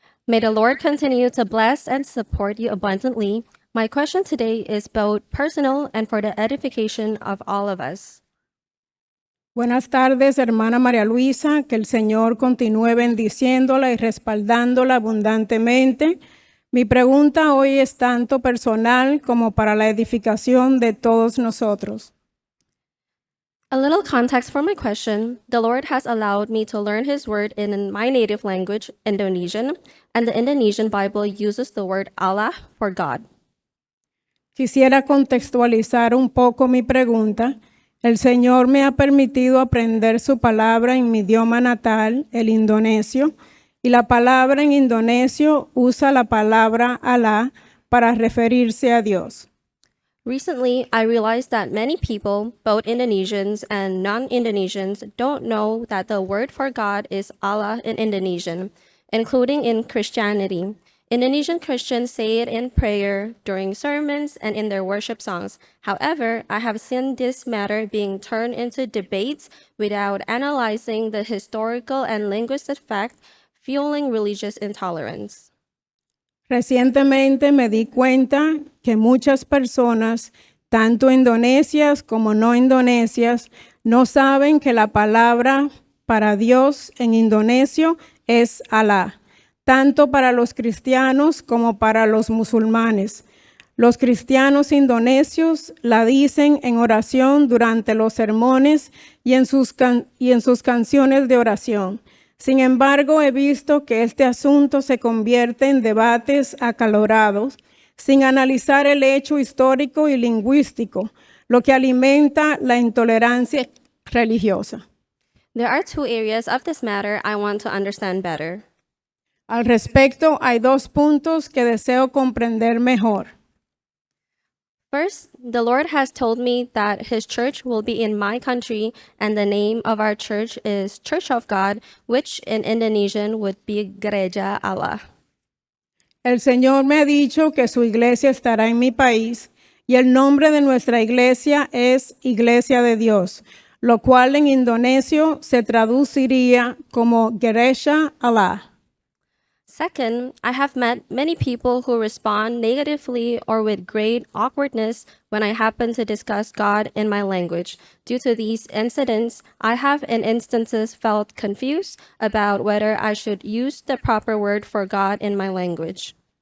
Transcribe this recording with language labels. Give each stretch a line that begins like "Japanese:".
English: May the Lord continue to bless and support you abundantly. My question today is both personal and for the edification of all of us.
Spanish: Buenas tardes, hermana María Luisa. Que el Señor continúe bendiciéndola y respaldándola abundantemente. Mi pregunta hoy es tanto personal como para la edificación de todos nosotros.
English: A little context for my question. The Lord has allowed me to learn His word in my native language, Indonesian, and the Indonesian Bible uses the word Allah for God.
Spanish: Quisiera contextualizar un poco mi pregunta. El Señor me ha permitido aprender su palabra en mi idioma natal, el indonesio, y la palabra en indonesio usa la palabra Allah para referirse a Dios.
English: Recently, I realized that many people, both Indonesians and non-Indonesians, don't know that the word for God is Allah in Indonesian, including in Christianity. Indonesian Christians say it in prayer, during sermons, and in their worship songs. However, I have seen this matter being turned into debates without analyzing the historical and linguistic fact, fueling religious intolerance.
Spanish: Recientemente me di cuenta que muchas personas, tanto indonesias como no indonesias, no saben que la palabra para Dios en indonesio es Allah, tanto para los cristianos como para los musulmanes. Los cristianos indonesios la dicen en oración durante los sermones y en sus canciones de oración. Sin embargo, he visto que este asunto se convierte en debates acalorados, sin analizar el hecho histórico y lingüístico, lo que alimenta la intolerancia religiosa.
English: There are two areas of this matter I want to understand better.
Spanish: Al respecto, hay 2 puntos que deseo comprender mejor.
English: First, the Lord has told me that His church will be in my country, and the name of our church is Church of God, which in Indonesian would be Gereja Allah.
Spanish: El Señor me ha dicho que su iglesia estará en mi país y el nombre de nuestra iglesia es Iglesia de Dios, lo cual en indonesio se traduciría como Gereja Allah.
English: Second, I have met many people who respond negatively or with great awkwardness when I happen to discuss God in my language. Due to these incidents, I have in instances felt confused about whether I should use the proper word for God in my language.